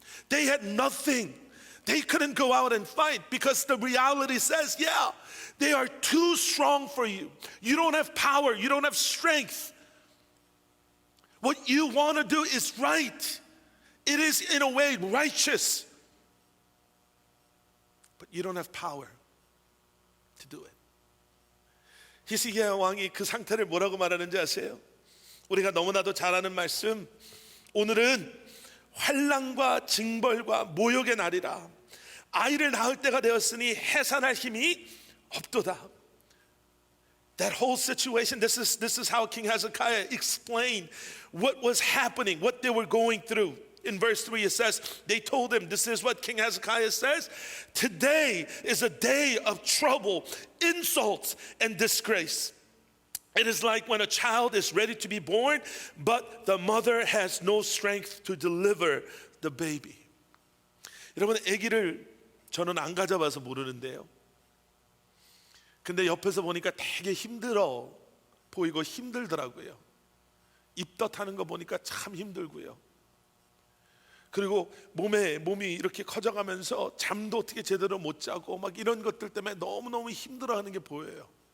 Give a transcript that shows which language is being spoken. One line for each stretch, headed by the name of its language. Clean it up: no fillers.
English: They had nothing. They couldn't go out and fight because the reality says, yeah, they are too strong for you. You don't have power. You don't have strength. What you want to do is right. It is in a way righteous. But you don't have power to do it.
Korean: 히스기야 왕이 그 상태를 뭐라고 말하는지 아세요? 우리가 너무나도 잘 아는 말씀, 오늘은 환난과 징벌과 모욕의 날이라. 아이를 낳을 때가 되었으니 해산할 힘이 없도다.
English: That whole situation, this is how King Hezekiah explained what was happening, what they were going through. In verse 3 it says, they told him, this is what King Hezekiah says, today is a day of trouble, insults, and disgrace. It is like when a child is ready to be born, but the mother has no strength to deliver the baby.
Korean: 여러분, 아기를 저는 안 가져봐서 모르는데요, 근데 옆에서 보니까 되게 힘들어 보이고 힘들더라고요. 입덧하는 거 보니까 참 힘들고요. 그리고 몸이 이렇게 커져가면서 잠도 어떻게 제대로 못 자고 막 이런 것들 때문에 너무너무 힘들어하는 게 보여요.